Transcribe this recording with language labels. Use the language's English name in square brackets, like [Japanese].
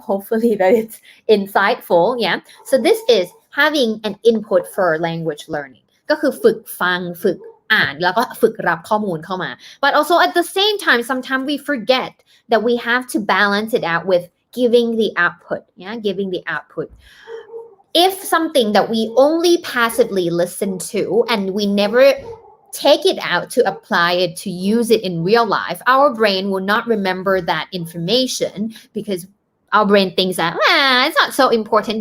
[English] Hopefully that it's insightful. Yeah. So this is having an input for language learning. [Thai] ก็คือฝึกฟังฝึกอ่านแล้วก็ฝึกรับข้อมูลเข้ามา [English] But also at the same time, sometimes we forget that we have to balance it out with giving the output. Yeah, giving the output. If something that we only passively listen to and we never take it out to apply it, to use it in real life, our brain will not remember that information because our brain thinks that it's not so important.